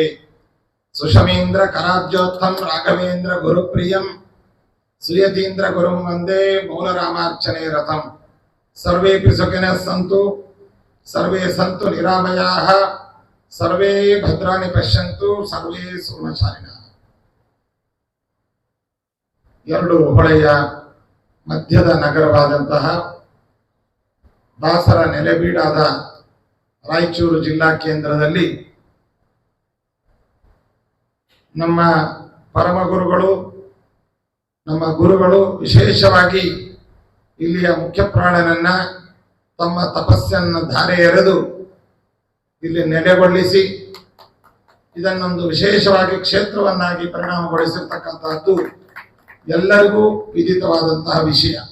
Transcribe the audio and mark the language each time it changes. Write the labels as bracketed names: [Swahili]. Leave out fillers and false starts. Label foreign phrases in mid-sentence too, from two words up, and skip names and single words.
[Sanskrit] सुषमेन्द्र कराब्जोत्थं राघवेन्द्र गुरुप्रियं सुयतीन्द्र गुरुं वन्दे मूलरामार्चने रतं। सर्वेऽपि सुखिनः सन्तु सर्वे सन्तु निरामयाः सर्वे भद्राणि पश्यन्तु सर्वे सुखशालिनः। [Kannada] ಎರಡು ಹೊಳೆಯ ಮಧ್ಯದ ನಗರವಾದಂತಹ ದಾಸರ ನೆಲೆಬೀಡಾದ ರಾಯಚೂರು ಜಿಲ್ಲಾ ಕೇಂದ್ರದಲ್ಲಿ ನಮ್ಮ ಪರಮ ಗುರುಗಳು ನಮ್ಮ ಗುರುಗಳು ವಿಶೇಷವಾಗಿ ಇಲ್ಲಿಯ ಮುಖ್ಯ ಪ್ರಾಣನನ್ನ ತಮ್ಮ ತಪಸ್ಸನ್ನು ಧಾರೆ ಎರೆದು ಇಲ್ಲಿ ನೆಲೆಗೊಳಿಸಿ ಇದನ್ನೊಂದು ವಿಶೇಷವಾಗಿ ಕ್ಷೇತ್ರವನ್ನಾಗಿ ಪರಿಣಾಮಗೊಳಿಸಿರ್ತಕ್ಕಂತಹದ್ದು ಎಲ್ಲರಿಗೂ ವಿದಿತವಾದಂತಹ ವಿಷಯ.